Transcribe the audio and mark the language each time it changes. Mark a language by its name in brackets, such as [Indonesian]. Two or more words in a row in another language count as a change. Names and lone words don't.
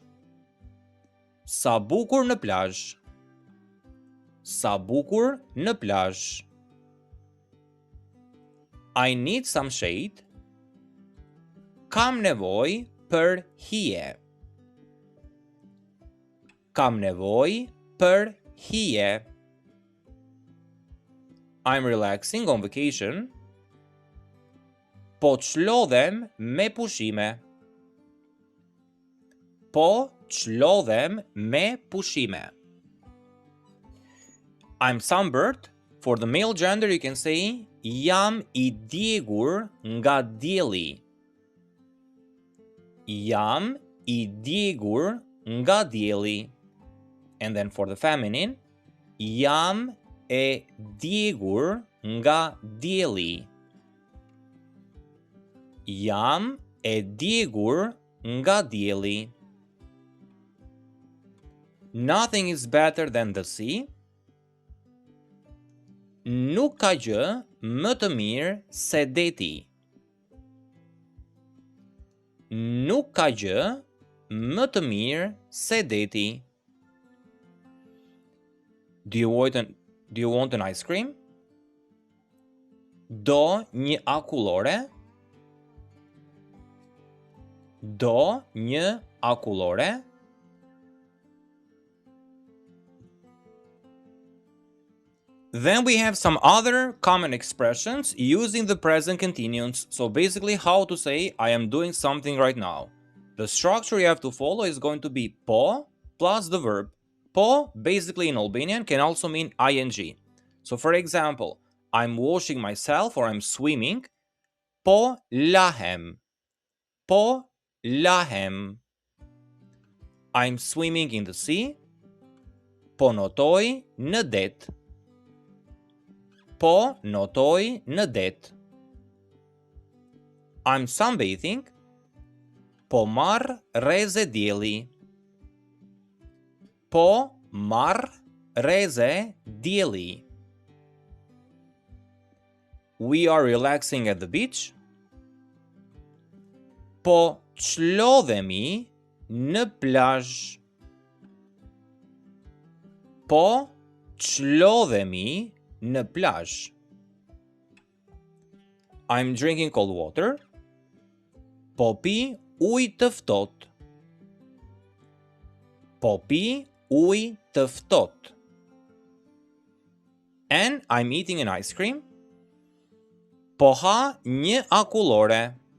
[Albanian] Sa bukur në plazh. Sa bukur në plazh. [English] I need some shade. [Albanian] Kam nevojë për hije. Kam nevojë për hije. [English] I'm relaxing on vacation. [Albanian] Po çlodhem me pushime. Po çlodhem me pushime. [English] I'm sunburned. For the male gender you can say [Albanian] jam I djegur nga dielli. Jam I djegur nga dielli. [English] And then for the feminine, [Albanian] jam e djegur nga dielli. Jam e djegur nga dielli. [English] Nothing is better than the sea. [Albanian] Nuk ka gjë më të mirë se deti. Nuk ka gjë më të mirë se deti. [English] Do you want an ice cream? [Albanian] Do një akullore? Do një akullore? [English] Then we have some other common expressions using the present continuous. So basically how to say I am doing something right now. The structure you have to follow is going to be po plus the verb. Po basically in Albanian can also mean ing. So for example, I'm washing myself or I'm swimming. [Albanian] Po lahem. Po lahem. [English] I'm swimming in the sea. [Albanian] Po notoj në det. Po notoj në det. [English] I'm sunbathing. [Albanian] Po marr rreze dielli. Po marr rreze dielli. [English] We are relaxing at the beach. [Albanian] Po çlodhemi në plazh. Po çlodhemi në plazh. [English] I'm drinking cold water. [Albanian] Po pi ujë të ftohtë. Po pi ujë të ftohtë. [English] And I'm eating an ice cream. [Albanian] Po ha një akullore.